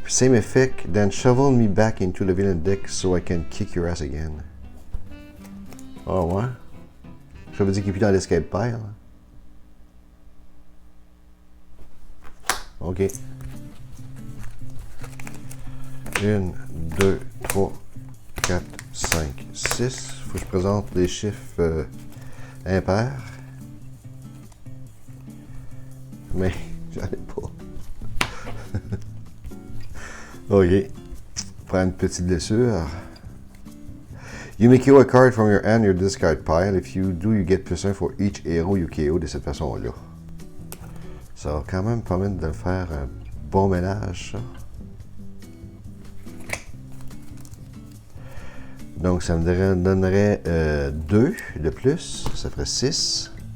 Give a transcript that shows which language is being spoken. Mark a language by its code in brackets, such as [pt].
[en] Same effect, then shovel me back into the villain deck so I can kick your ass again. [fr] Oh ouais? Ça veut dire qu'il est plus dans l'escape pile. OK. 1, 2, 3, 4, 5, 6. Faut que je présente les chiffres impairs. Mais j'en ai pas. OK. Prends une petite blessure. [en] You may KO a card from your hand, your discard pile. If you do, you get +1 for each héros you KO [fr] de cette façon-là. Ça va quand même permettre de faire un bon ménage, ça. Donc, ça me donnerait 2 de plus. Ça ferait 6.